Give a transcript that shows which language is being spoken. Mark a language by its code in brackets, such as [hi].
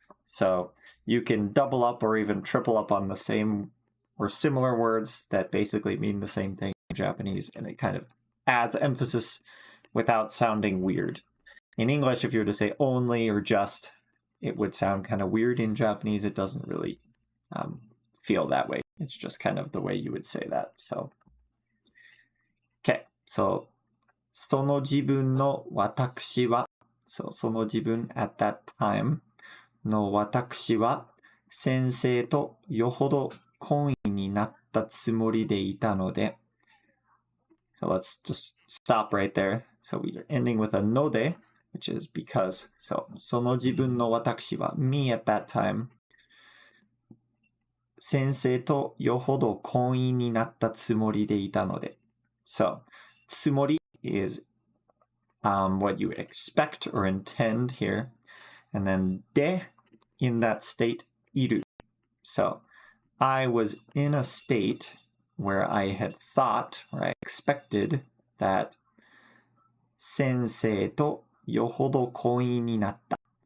[en] So you can double up or even triple up on the same or similar words that basically mean the same thing in Japanese, and it kind of adds emphasis without sounding weird. In English, if you were to say only or just, it would sound kind of weird. In Japanese, it doesn't really feel that way. It's just kind of the way you would say that. So, okay. [ja] So, その自分の私は, so その自分 [en] at that time [ja] の私は先生とよほど懇意になったつもりでいたので, [en] so let's just stop right there. So we're ending with a node, which is because. [ja] So その自分の私は [en] me at that time [ja] 先生とよほど懇意になったつもりでいたので. [en] So つもり is what you expect or intend here. And then de, in that state, iru. So I was in a state where I had thought or I expected that [ja] sensei to yohodo koi ni natta.